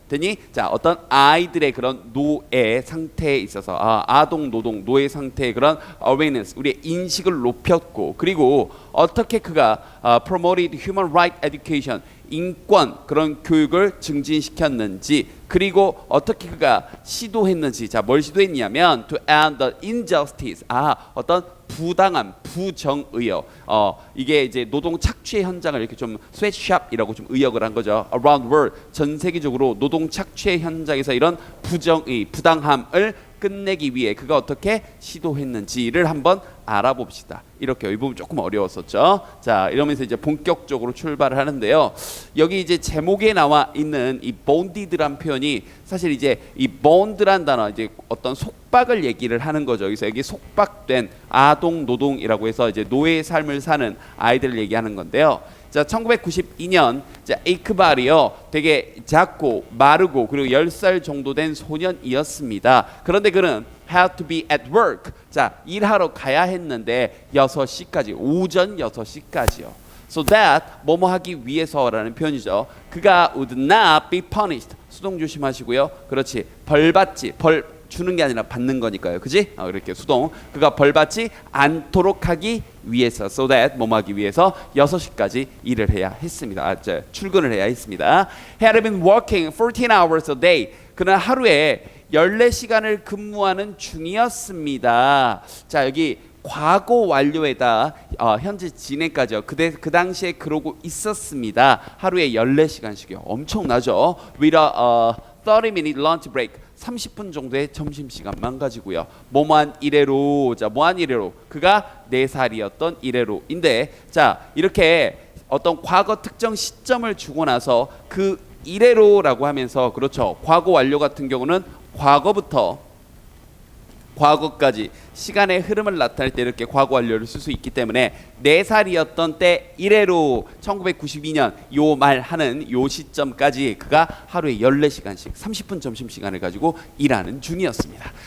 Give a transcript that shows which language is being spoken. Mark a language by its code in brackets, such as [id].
[ko] 되니 자, 어떤 아이들의 그런 노예 상태에 있어서 아동 노동 노예 상태의 그런 awareness, 우리의 인식을 높였고 그리고 어떻게 그가 [en] promoted human right education, [ko] 인권 그런 교육을 증진시켰는지 그리고 어떻게 그가 시도했는지. 자, 뭘 시도했냐면 [en] to end the injustice. [ko] 어떤 부당함, 부정의요. 이게 이제 노동 착취의 현장을 이렇게 좀 sweatshop이라고 좀 의역을 한 거죠. [en] Around the world, [ko] 전 세계적으로 노동 착취의 현장에서 이런 부정의, 부당함을 끝내기 위해 그가 어떻게 시도했는지를 한번 알아봅시다. 이렇게 이 부분 조금 어려웠었죠. 자, 이러면서 이제 본격적으로 출발을 하는데요. 여기 이제 제목에 나와 있는 이 bonded란 표현이 사실 이제 이 bond란 단어 이제 어떤 속박을 얘기를 하는 거죠. 그래서 여기 속박된 아동 노동이라고 해서 이제 노예의 삶을 사는 아이들을 얘기하는 건데요. 자, 1992년 이크발이요, 되게 작고 마르고 그리고 10살 정도 된 소년이었습니다. 그런데 그는 [en] had to be at work. [ko] 자, 일하러 가야 했는데 6시까지, 오전 6시까지요. [en] So that [ko] 뭐뭐 하기 위해서라는 표현이죠. 그가 [en] would not be punished. [ko] 수동 조심하시고요. 그렇지, 벌받지, 벌 주는 게 아니라 받는 거니까요. 그지? 이렇게 수동. 그가 벌받지 않도록 하기 위해서, so that 뭐뭐 하기 위해서 6시까지 일을 해야 했습니다. 출근을 해야 했습니다. [en] He had been working 14 hours a day. [ko] 그는 하루에 14시간을 근무하는 중이었습니다. 자, 여기 과거 완료에다 현재 진행까지요. 그 당시에 그러고 있었습니다. 하루에 14시간씩이요. 엄청나죠? [en] With a 30-minute lunch break. [ko] 30분 정도의 점심시간만 가지고요. 뭐만 이래로. 자, 뭐한 이래로. 그가 4살이었던 이래로인데, 자, 이렇게 어떤 과거 특정 시점을 주고 나서 그 이래로라고 하면서, 그렇죠, 과거 완료 같은 경우는 과거부터 과거까지 시간의 흐름을 나타낼 때 이렇게 과거 완료를 쓸 수 있기 때문에 4살이었던 때 이래로 1992년 요 말하는 요 시점까지 그가 하루에 14시간씩 30분 점심시간을 가지고 일하는 중이었습니다.